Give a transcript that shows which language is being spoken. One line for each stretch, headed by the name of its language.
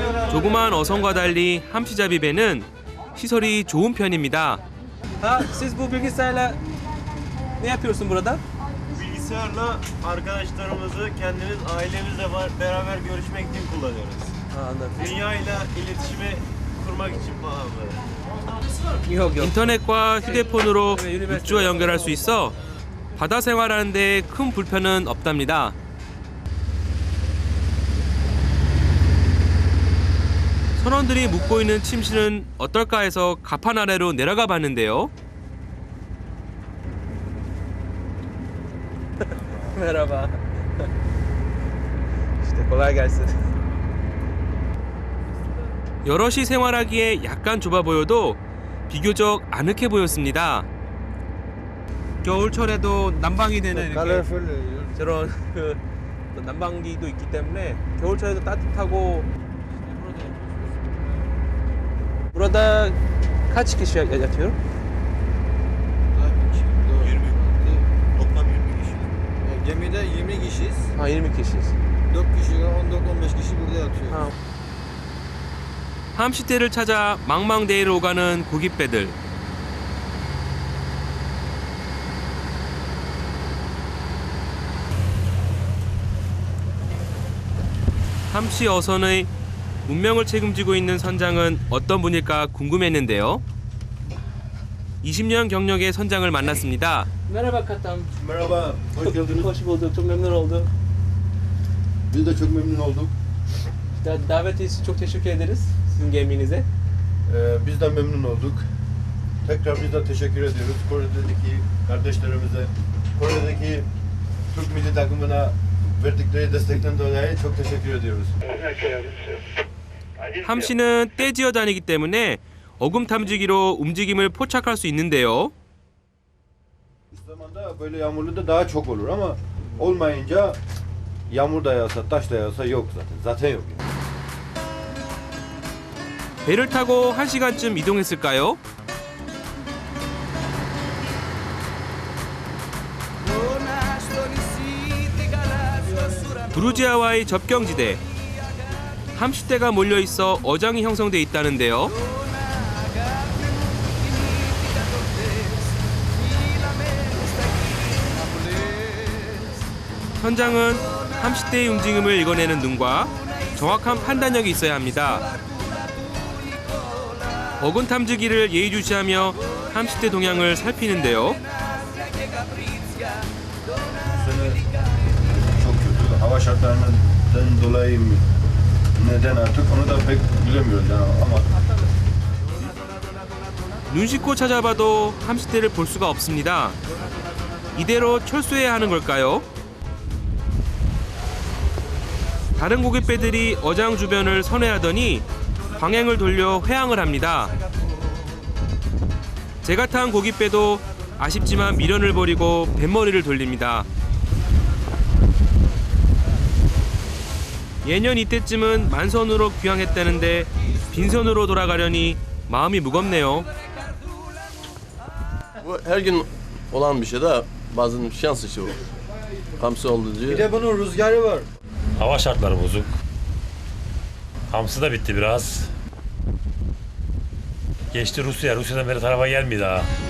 Korean: 조그만 어선과 달리 함시잡이 배는 시설이 좋은 편입니다.
Turkish: Siz bu bilgisayarla ne yapıyorsun burada? Bilgisayarla arkadaşlarımızı kendimiz ailemizle beraber görüşmek için kullanıyoruz. Dünya ile iletişimi kurmak için falan böyle.
Korean: 인터넷과 휴대폰으로 육지와 연결할 수 있어 바다 생활하는 데 큰 불편은 없답니다. 선원들이 묵고 있는 침실은 어떨까 해서 가판 아래로 내려가 봤는데요.
Turkish: Merhaba. İşte kolay gelsin.
Korean: 여럿이 생활하기에 약간 좁아 보여도 비교적 아늑해 보였습니다. 겨울철에도 난방이 되는 이렇게 저런 그 난방기도 있기 때문에 겨울철에도 따뜻하고.
Turkish: Burada kaç kişi yatıyor? Toplam 20 kişi. Gemide 20 kişiyiz. Ha 20 kişiyiz. 4 kişi, 14-15 kişi burada yatıyor. 아.
Korean: 함시대를 찾아 망망대해로 오가는 고깃배들. 함시 어선의 운명을 책임지고 있는 선장은 어떤 분일까 궁금했는데요. 20년 경력의 선장을 만났습니다.
Turkish: Merhaba Katam. Merhaba, hoş geldiniz. Hoş bulduk. Çok memnun oldum. Biz de çok memnun olduk. Davet için çok teşekkür ederiz sizin geminize. Biz de memnun olduk. Tekrar biz de teşekkür ediyoruz Kore'deki kardeşlerimize, Kore'deki Türk milli takımına verdikleri destekten dolayı çok teşekkür ediyoruz.
Korean: 함시는 떼지어 다니기 때문에 어금 탐지기로 움직임을 포착할 수 있는데요.
Turkish: Zamanda böyle yağmurlu da daha çok olur ama olmayınca yağmur da yağsa, taş da yağsa yok zaten. Zaten yok.
Korean: 배를 타고 1시간쯤 이동했을까요? 부르지아와의 접경지대. 함시대가 몰려있어 어장이 형성돼 있다는데요. 선장은 함시대의 움직임을 읽어내는 눈과 정확한 판단력이 있어야 합니다. 어군 탐지기를 예의주시하며 함시대 동향을 살피는데요.
Turkish: Çok kötü hava şartlarından dolayı neden artık onu da pek bilemiyoruz yani ama
Korean: 눈 씻고 찾아봐도 함시대를 볼 수가 없습니다. 이대로 철수해야 하는 걸까요? 다른 고깃배들이 어장 주변을 선회하더니 방향을 돌려 회항을 합니다. 제가 탄 고깃배도 아쉽지만 미련을 버리고 뱃머리를 돌립니다. 예년 이때쯤은 만선으로 귀향했다는데 빈선으로 돌아가려니 마음이 무겁네요.
Turkish: Bu her gün olan bir şey de bazen şans işi bu. Hamsi olduğu Bir diye. de bunun rüzgarı var. Hava şartları bozuk. Hamsi da bitti biraz. Geçti Rusya. Rusya'dan beri tarafa gelmiyor daha.